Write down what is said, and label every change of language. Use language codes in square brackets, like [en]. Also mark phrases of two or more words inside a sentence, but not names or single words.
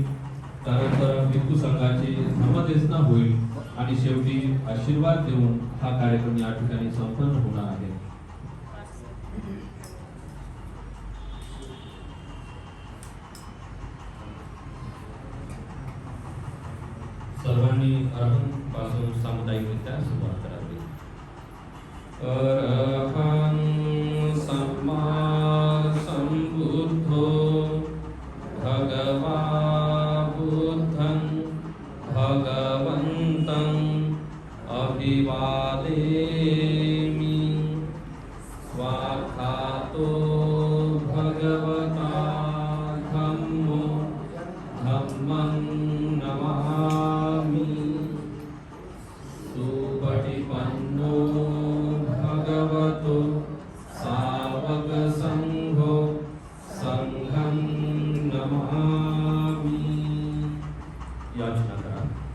[mr] त्यानंतर भिक्खू संघाची धर्मदेशना होईल आणि शेवटी आशीर्वाद देऊन हा कार्यक्रम या ठिकाणी संपन्न होणार आहे. सर्वांनी अरहं पासून सामुदायिकरित्या सुरुवात करावी. [pi] अरहं सम्मा संबुद्धो भगवा बुद्धं भगवन्तं अभिवादेमि. स्वाखातो भगवता धम्मो धम्मं नमामि. सुपटिपन्नो भगवतो सावक संघो संघं नमामि. [mr] याचना करा.